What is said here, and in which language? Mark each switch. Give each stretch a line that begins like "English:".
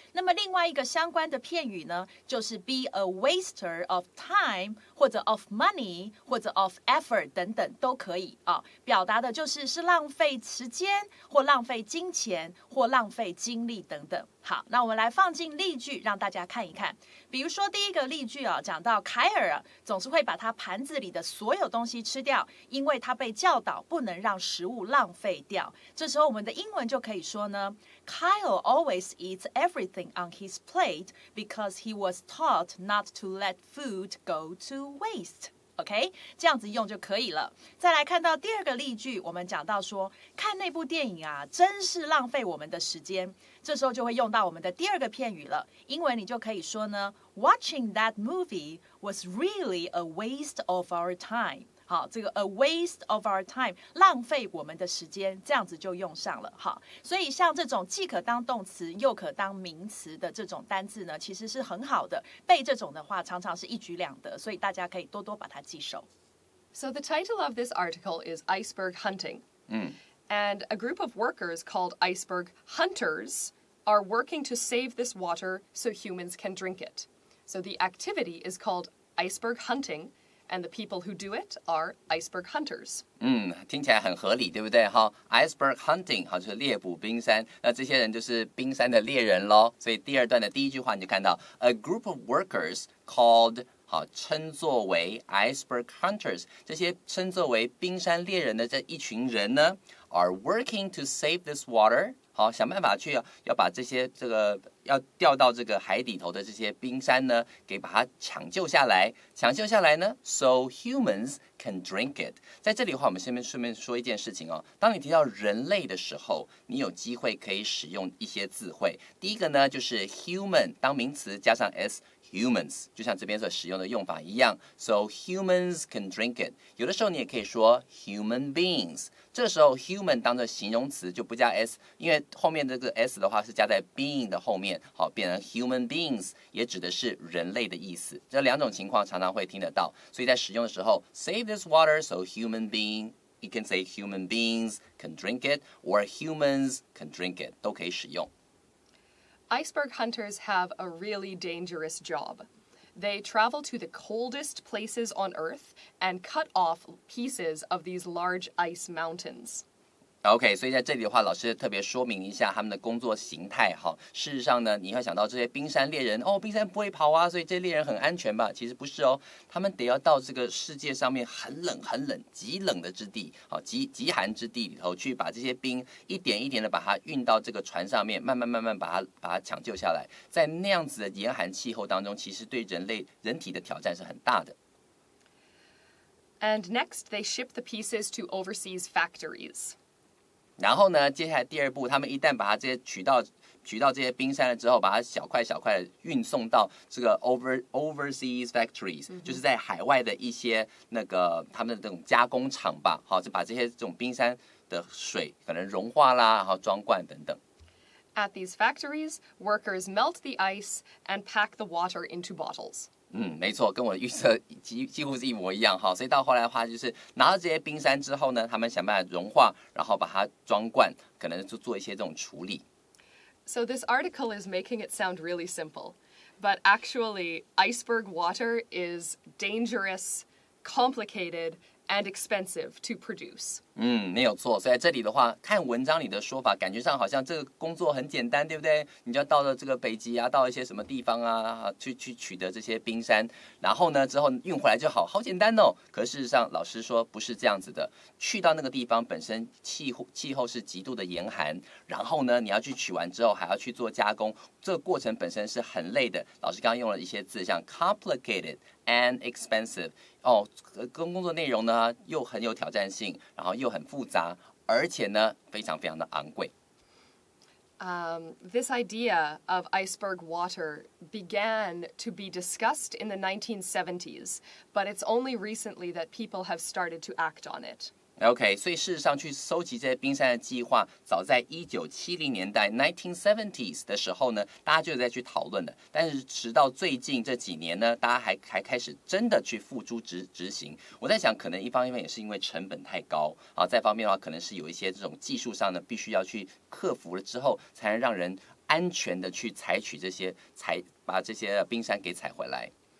Chinese: 那么另外一个相关的片语呢，就是
English: be a waster of time，
Chinese: 或者
English: of money，
Chinese: 或者
English: of effort
Chinese: 等等都可以啊，表达的就是浪费时间，或浪费金钱，或浪费精力等等。好，那我们来放进例句，让大家看一看。比如说第一个例句啊，讲到凯尔啊，总是会把他盘子里的所有东西吃掉，因为他被教导不能让食物浪费掉。这时候我们的英文就可以说呢
English: ，Kyle always eats everything on his plate because he was taught not to let food go to waste。OK，
Chinese: 这样子用就可以了。再来看到第二个例句，我们讲到说，看那部电影啊，真是浪费我们的时间。这时候就会用到我们的第二个片语了。英文你就可以说呢
English: ，Watching that movie was really a waste of our time。
Chinese: 好，这个
English: a waste of our time，
Chinese: 浪费我们的时间，这样子就用上了。好，所以像这种既可当动词又可当名词的这种单字呢，其实是很好的。背这种的话，常常是一举两得，所以大家可以多多把它记熟。
English: So the title of this article is Iceberg Hunting. And a group of workers called Iceberg Hunters are working to save this water so humans can drink it. So the activity is called Iceberg Hunting.And the people who do it are iceberg hunters.
Chinese: 听起来很合理，对不对？哈 ，
English: iceberg hunting
Chinese: 好，就是猎捕冰山。那这些人就是冰山的猎人咯。所以第二段的第一句话你就看到
English: a group of workers called
Chinese: 好，称作为
English: iceberg hunters，
Chinese: 这些称作为冰山猎人的这一群人呢 ，
English: are working to save this water。
Chinese: 好，想办法去要把这些要掉到这个海底头的这些冰山呢，给把它抢救下来。抢救下来呢 ，
English: so humans can drink it。
Chinese: 在这里的话，我们顺便说一件事情哦。当你提到人类的时候，你有机会可以使用一些字汇。第一个呢，就是 human 当名词加上 s。Humans 就像这边所使用的用法一样 ，
English: so humans can drink it。
Chinese: 有的时候你也可以说
English: human beings，
Chinese: 这个时候 human 当作形容词就不加 s， 因为后面这个 s 的话是加在 being 的后面，好变成 human beings， 也指的是人类的意思。这两种情况常常会听得到，所以在使用的时候
English: ，save this water so human being。You can say human beings can drink it or humans can drink it
Chinese: 都可以使用。
English: Iceberg hunters have a really dangerous job. They travel to the coldest places on Earth and cut off pieces of these large ice mountains.
Chinese: OK， 所以在这里的话，老师特别说明一下他们的工作形态哈。事实上呢，你会想到这些冰山猎人冰山不会跑啊，所以这些猎人很安全吧？其实不是哦，他们得要到这个世界上面很冷、很冷、极冷的之地，极寒之地里头去把这些冰一点一点的把它运到这个船上面，慢慢把它抢救下来。在那样子的严寒气候当中，其实对人体的挑战是很大的。
English: And next, they ship the pieces to overseas factories.
Chinese: 然后呢，接下来第二步，他们一旦把它这些取到这些冰山了之后，把它小块小块的运送到这个
English: overseas factories，
Chinese: 就是在海外的一些那个他们的这种加工厂吧，好，就把这些这种冰山的水可能融化啦，然后装罐等等。
English: At these factories, workers melt the ice and pack the water into bottles.
Chinese: 没错，跟我的预测几乎是一模一样哈。所以到后来的话，就是拿到这些冰山之后呢，他们想办法融化，然后把它装罐，可能就做一些这种处理。
English: So this article is making it sound really simple, but actually, iceberg water is dangerous, complicated, and expensive to produce.
Chinese: 没有错。所以在这里的话，看文章里的说法，感觉上好像这个工作很简单，对不对？你就要到了这个北极啊，到一些什么地方啊，去取得这些冰山，然后呢之后运回来就好简单哦。可是事实上，老师说不是这样子的。去到那个地方本身气候是极度的严寒，然后呢你要去取完之后还要去做加工，这个过程本身是很累的。老师刚刚用了一些字，像
English: complicated and expensive。
Chinese: 工作内容呢又很有挑战性，然后又很复杂，而且呢非常非常的昂贵。
English: This idea of iceberg water began to be discussed in the 1970s, but it's only recently that people have started to act on it.
Chinese: OK， 所以事实上去收集这些冰山的计划，早在1970年代 1970s 的时候呢，大家就在去讨论了。但是直到最近这几年呢，大家还开始真的去付诸执行。我在想，可能一方面也是因为成本太高啊，再方面的话，可能是有一些这种技术上呢，必须要去克服了之后，才能让人安全的去采取把这些冰山给采回来。